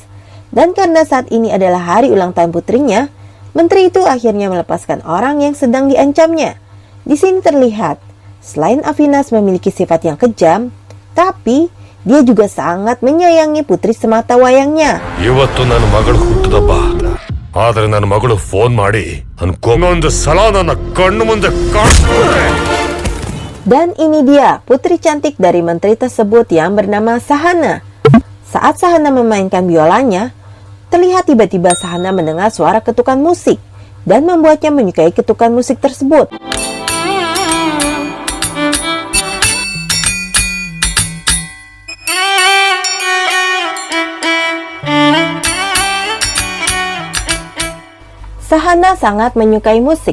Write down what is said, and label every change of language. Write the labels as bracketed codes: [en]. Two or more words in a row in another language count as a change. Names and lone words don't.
[id] Dan karena saat ini adalah hari ulang tahun putrinya, menteri itu akhirnya melepaskan orang yang sedang diancamnya. Di sini terlihat, selain Avinas memiliki sifat yang kejam, tapi dia juga sangat menyayangi putri semata wayangnya. [kn] ಇವತ್ತು ನನ್ನ ಮಗಳು ಹುಟ್ಟಿದಬ್ಬ ಆದರೆ ನನ್ನ ಮಗಳು ಫೋನ್ ಮಾಡಿ ಒಂದು ಸಲ ನನ್ನ ಕಣ್ಣು ಮುಂದೆ ಕಾಣಿಸ್ಕೊಂಡ್ರೆ. [id] Dan ini dia putri cantik dari menteri tersebut yang bernama Sahana. Saat Sahana memainkan biolanya, terlihat tiba-tiba Sahana mendengar suara ketukan musik dan membuatnya menyukai ketukan musik tersebut. Sahana sangat menyukai musik.